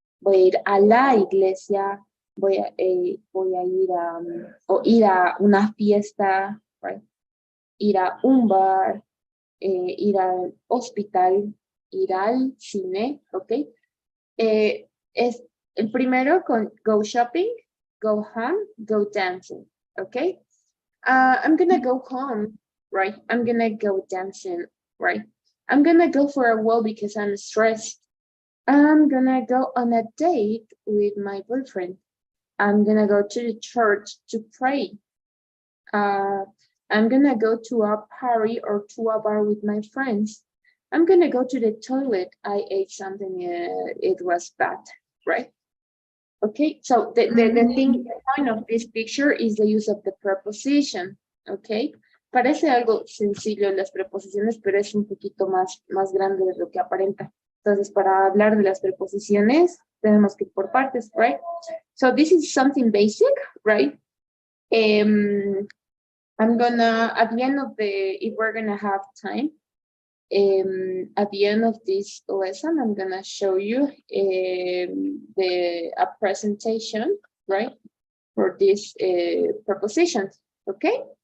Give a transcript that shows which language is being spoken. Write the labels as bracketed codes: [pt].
[es] voy a ir a la iglesia, voy a ir a, o ir a una fiesta, right? Ir a un bar, ir al hospital, ir al cine, ¿ok? Es el primero con [en] go shopping, go home, go dancing, ¿ok? I'm gonna go home, right? I'm gonna go dancing, right? I'm gonna go for a walk because I'm stressed. I'm gonna go on a date with my boyfriend. I'm gonna go to the church to pray. I'm gonna go to a party or to a bar with my friends. I'm gonna go to the toilet. I ate something, it was bad, right? Okay, so the thing, the point of this picture is the use of the preposition, okay? [es] Parece algo sencillo las preposiciones, pero es un poquito más grande de lo que aparenta. Entonces, para hablar de las preposiciones, tenemos que ir por partes, right? [en] So this is something basic, right? I'm gonna, at the end of if we're gonna have time, at the end of this lesson, I'm gonna show you a presentation, right, for these prepositions, okay?